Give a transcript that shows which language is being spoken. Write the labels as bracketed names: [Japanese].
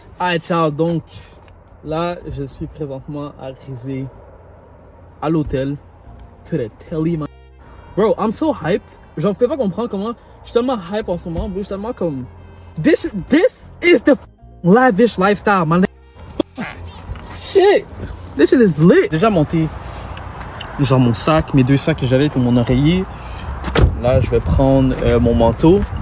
[French] Alright ciao, donc là je suis présentement arrivé à l'hôtel. [English] To the telly man. Bro, I'm so hyped. [French] J'en fais pas comprendre comment. Je suis tellement hype en ce moment, bro. Je suis tellement comme. [English] This is the lavish lifestyle, man. Shit! This shit is lit! [French] Déjà monté genre mon sac, mes 2 sacs que j'avais pour mon oreiller. Là, je vais prendre mon manteau.